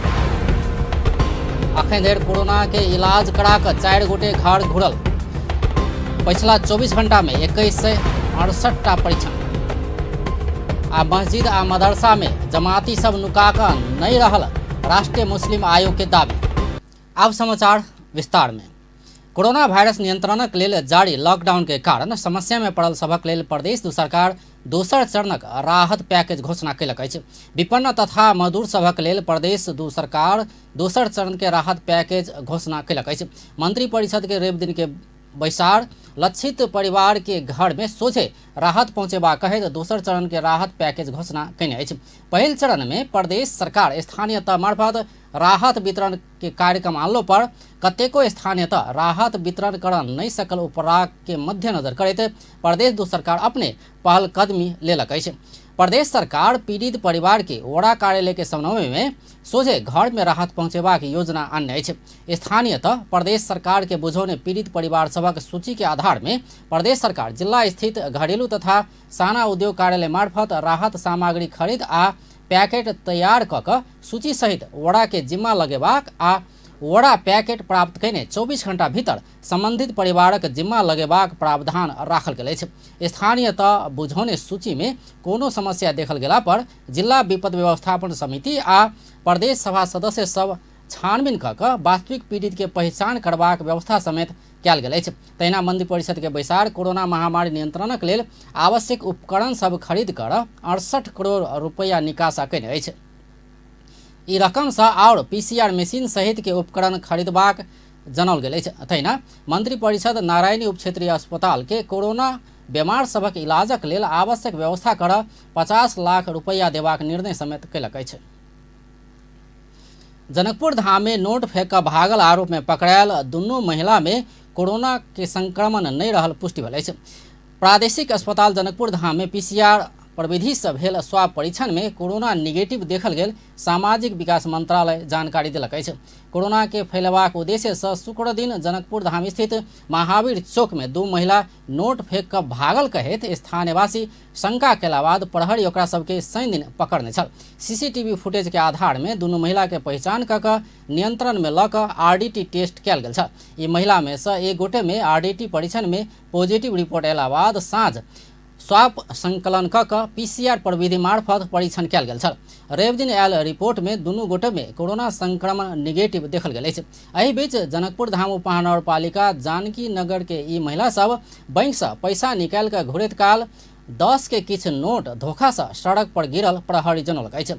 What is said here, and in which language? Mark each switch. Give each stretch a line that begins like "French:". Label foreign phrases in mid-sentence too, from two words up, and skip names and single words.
Maithili: अखन धरि कोरोना के इलाज करा कर 4 गोटे घर घुरल। पिछला 24 घंटा में 2168 परीक्षण। आ मस्जिद आ मदरसा में जमाती सब नुका कर नहीं रहल, राष्ट्रीय मुस्लिम आयोग के दावी। अब समाचार विस्तार में। कोरोना वायरस नियंत्रणक लेल जारी लॉकडाउन के कारण समस्या में पड़ल सभक लेल प्रदेश दू सरकार दोसर चरणक राहत पैकेज घोषणा कयलक अछि। विपन्न तथा मजदूर सभक लेल प्रदेश दू सरकार दोसर चरण के राहत पैकेज घोषणा कयलक अछि। मंत्री परिषद के रवि दिन के बैसार लक्षित परिवार के घर में सोझे राहत पहुंचेबा कहैत दोसर चरण के राहत पैकेज घोषणा कयने अछि। पहिल चरण में प्रदेश सरकार स्थानीय तह मार्फत राहत वितरण के कार्यक्रम आनलो पर कतेको स्थानीय तह राहत वितरण कर नहीं सकल उपराग के मद्देनजर करैत प्रदेश दू सरकार अपने पहल कदमी लेलक अछि। प्रदेश सरकार पीड़ित परिवार के वड़ा कार्यालय के समन्वय में सोझे घर में राहत पहुंचेबाक योजना आनने अछि। स्थानीयतः प्रदेश सरकार के बुझौने पीड़ित परिवार सभक सूची के आधार में प्रदेश सरकार जिला स्थित घरेलू तथा साना उद्योग कार्यालय मार्फत राहत सामग्री खरीद आ पैकेट तैयार कऽ सूची सहित वड़ा के जिम्मा लगेबाक आ वड़ा पैकेट प्राप्त कयने 24 घंटा भीतर संबंधित परिवारक जिम्मा लगेबाक प्रावधान राखल गेल अछि। स्थानीयतः बुझौने सूची में कोनो समस्या देखल गेला पर जिला विपद व्यवस्थापन समिति आ प्रदेश सभा सदस्य सब छानबीन कऽ वास्तविक पीड़ित के पहचान करबाक व्यवस्था समेत कयल गेल अछि। तहिना मंत्री परिषद के बैसार कोरोना महामारी नियंत्रणक लेल आवश्यक उपकरण सब खरीद कर 68 करोड़ रुपया निकासा कयने अछि। ई रकम से और पीसीआर मशीन सहित के उपकरण खरीदबाक जनौल गेल अछि। तहिना मंत्री परिषद नारायणी उप क्षेत्रीय अस्पताल के कोरोना बीमार सभक इलाजक लेल आवश्यक व्यवस्था कर 50 लाख रुपया देबाक निर्णय समेत कयलक अछि। जनकपुर धाम में नोट फेंक भागल आरोप में पकड़ायल दुनू महिला में कोरोना के संक्रमण नहीं रहल पुष्टि भेल अछि। प्रादेशिक अस्पताल जनकपुर धाम में पीसीआर प्रविधि से भेल स्वाब परीक्षण में कोरोना निगेटिव देखल गेल सामाजिक विकास मंत्रालय जानकारी देलक अछि। कोरोना के फैलबाक उद्देश्य से शुक्र दिन जनकपुर धाम स्थित महावीर चौक में 2 महिला नोट फेंक कर भागल कहैत स्थानीयवासी शंका केला बाद प्रहरी ओकरा सबके शनि दिन पकड़ने छल। सीसीटीवी फुटेज के आधार में दुनू महिला के पहचान कऽ नियंत्रण में लऽ कऽ आरडीटी टेस्ट कयल गेल छल। ई महिला में से एक गोटे में आरडीटी परीक्षण में पॉजिटिव रिपोर्ट अयला बाद साँझ स्वाब संकलन कऽ पीसीआर प्रविधि मार्फत परीक्षण कयल गेल छल। रवि दिन आयल रिपोर्ट में दुनू गोटे में कोरोना संक्रमण निगेटिव देखल गेल अछि। एहि बीच जनकपुर धाम उपमहानगरपालिका जानकी नगर के ई महिला सब बैंक से पैसा निकाल कर घुरैत काल 10 के किछु नोट धोखा से सड़क पर गिरल प्रहरी जनौलक अछि।